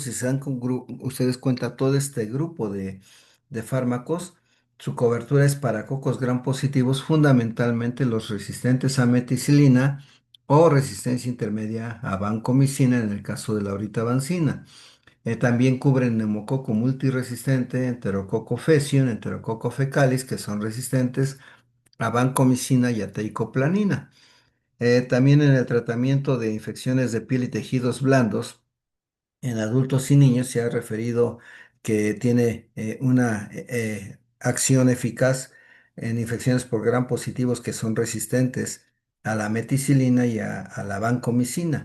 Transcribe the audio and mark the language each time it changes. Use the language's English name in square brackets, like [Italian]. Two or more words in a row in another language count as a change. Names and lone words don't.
[Spanish] Si se dan ustedes cuenta, todo este grupo de fármacos, su cobertura es para cocos gram positivos, fundamentalmente los resistentes a meticilina o resistencia intermedia a vancomicina en el caso de la auritabancina. También cubren neumococo multiresistente, enterococo faecium, enterococo fecalis, que son resistentes a vancomicina y a teicoplanina. También en el tratamiento de infecciones de piel y tejidos blandos, en adultos y niños se ha referido que tiene una acción eficaz en infecciones por gram positivos que son resistentes a la meticilina y a la vancomicina.